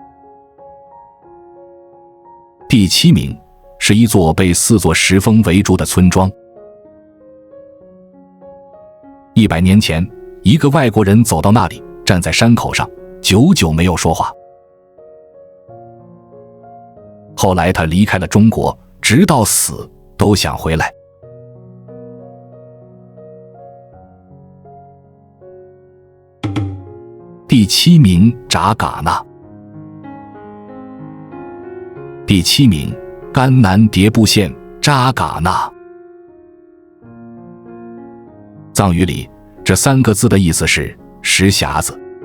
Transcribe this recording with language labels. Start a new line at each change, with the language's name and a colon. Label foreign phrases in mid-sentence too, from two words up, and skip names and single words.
Chinese: 第7名是一座被4座石峰圍住的村莊。100年前，一個外國人走到那裡，站在山口上，久久沒有說話。後來他離開了中國，直到死都想回來。第7名，扎尕那。第7名，甘南迭部縣扎尕那。藏語裡這3個字的意思是石匣子。